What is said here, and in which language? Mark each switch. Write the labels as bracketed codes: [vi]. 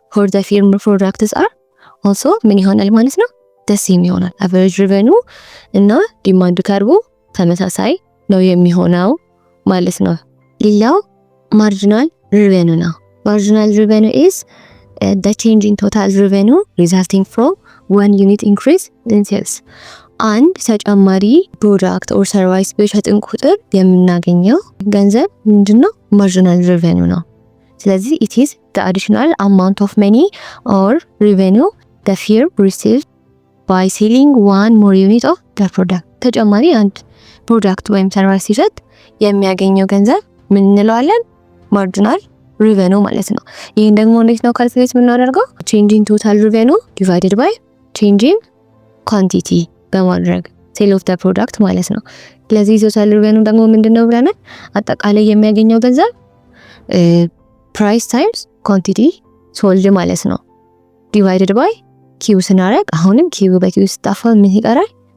[en] for the firm products are also [am] ምን ይሆናል ማለት ነው ደሴም ይሆናል። አቨሬጅ ሪቨኑ እና ዲማንድ ከርቡ ተመሳሳይ ነው የሚሆነው ማለት ነው። ሌላው ማርጂናል ሪቨኑ ነው። ማርጂናል ሪቨኑ [en] is the change in total revenue resulting from one unit increase in sales። [am] አንድ ተጨማሪ ፕሮዳክት ኦር ሰርቪስ በሸጥን ቁጥር የምናገኘው ገንዘብ ምንድነው? ማርጂናል ሪቨኑ ነው። ስለዚህ [en] it is the additional amount of money or revenue the firm receives by selling one more unit of the product። [am] ተጨማሪ አንድ ፕሮዳክት ወይም ሰርቪስ ሲሸጥ የሚያገኘው ገንዘብ ምን እንለዋለን? ማርጂናል ሪቨኑ ማለት ነው። ይሄን ደግሞ እንዴት ነው ካልኩሌት የምናደርገው? [en] change in total revenue divided by change in quantity [am] በማድረግ [en] ሴል ኦፍ ዘ ፕሮዳክት [am] ማለት ነው። ስለዚህ ቶታል ሪቨኑ ደግሞ ምንድነው ብለናል? አጠቃላይ የሚያገኘው ገንዘብ [en] ፕራይስ ታይምስ ኳንቲቲ ሶልድ [am] ማለት ነው። [en] ዲቫይድድ ባይ ኪው [am] ስናደርግ አሁንም ኪው በኪው ስጣፋ ምን ይቀራል?